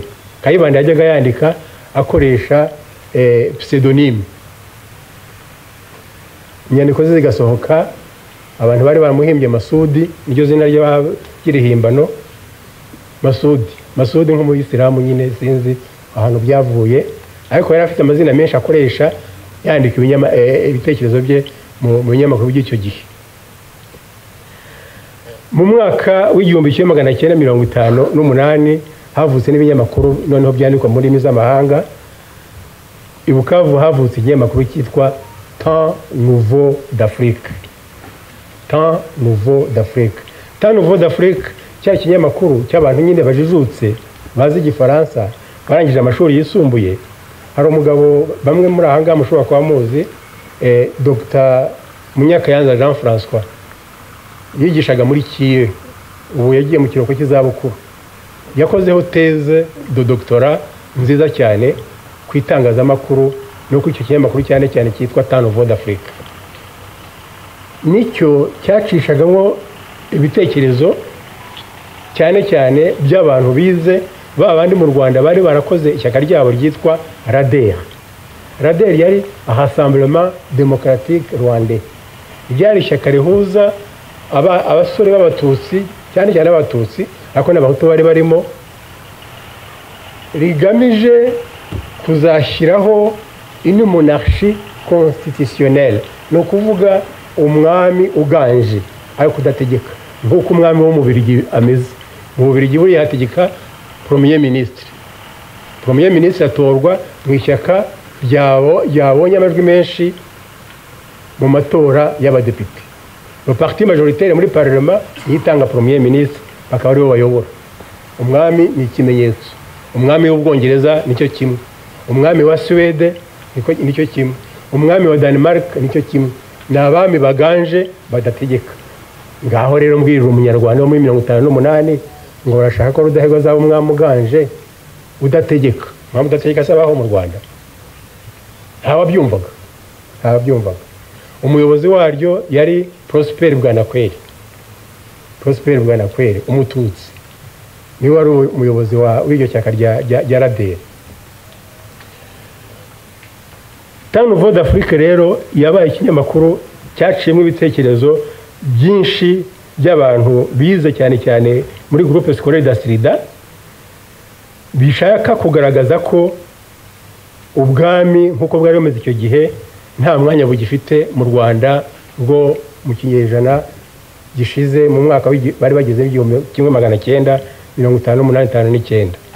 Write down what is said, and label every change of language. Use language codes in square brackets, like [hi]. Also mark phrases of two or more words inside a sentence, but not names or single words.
[rw] Kayibanda yajyaga yandika akoresha pseudonyme, inyandiko ze zigasohoka, abantu bari baramuhimbye Masudi, niryo zina ry'irihimbano Masudi nk'umuyisilamu nyine, sinzi ahantu byavuye, ariko yari afite amazina menshi akoresha yandika ibitekerezo bye mu binyamakuru by'icyo gihe. Mu mwaka w'1958 havutse n'ibinyamakuru noneho byandikwa muri ndimi z'amahanga. I Bukavu havutse ikinyamakuru cyitwa Temps Nouveau d'Afrique. Temps Nouveau d'Afrique. Temps Nouveau d'Afrique cyari ikinyamakuru cy'abantu nyine bajijutse bazi igifaransa, barangije amashuri yisumbuye. Hari umugabo bamwe muri ahanga mushobora kuba muzi, Dr Munyakayanza Jean François, yigishaga muri Kiye, ubu yagiye mu kiruhuko cy'izabukuru. Yakozeho [fr] thèse de doctorat [rw] nziza cyane ku itangazamakuru no ku icyo kinyamakuru cyane cyane cyitwa Temps Nouveau d'Afrique. Nicyo cyacishagamo ibitekerezo cyane cyane by'abantu bize, babandi mu Rwanda bari barakoze ishyaka ryabo ryitwa RADER. RADER yari Rassemblement Démocratique Rwandais. Ryari ishyaka rihuza abasore b'abatutsi, cyane cyane abatutsi, ariko n'abahutu bari barimo, rigamije kuzashyiraho [fr] une monarchie constitutionnelle, [rw] no kuvuga umwami uganje ariko kudategeka nk'uko umwami wo mu Bubiligi ameze. Mu Bubiligi buri yategeka [fr] premier ministre. Premier ministre [rw] atorwa mu ishyaka yabonye amajwi menshi mu matora y'abadepite. [fr] Le parti majoritaire [rw] muri parlement yitanga [fr] premier ministre, [rw] bakaba aribo bayobora. Umwami ni ikimenyetso. Umwami w'Ubwongereza nicyo kimwe, umwami wa Swede nicyo kimwe, umwami wa Denmark nicyo kimwe. Ni abami baganje badategeka. Ngaho rero mbwirira umunyarwanda wo muri 1958 ngo urashaka ko Rudahigwa azaba umwami uganje udategeka. Umwami udategeka asabaho mu Rwanda? Ntawabyumvaga. Umuyobozi waryo yari Prosper Bwanakweli. Prosper Bwanakweli, umututsi, niwe wari umuyobozi w'iryo cyaka rya RADER. Temps Nouveau d'Afrique rero yabaye ikinyamakuru cyaciyemo ibitekerezo byinshi by'abantu bize cyane cyane muri groupe scolaire d'Astrida, bishaka kugaragaza ko ubwami nk'uko bwari bumeze icyo gihe nta mwanya bugifite mu Rwanda ngo mu kinyejana gishize, mu mwaka bari bageze 1958-59.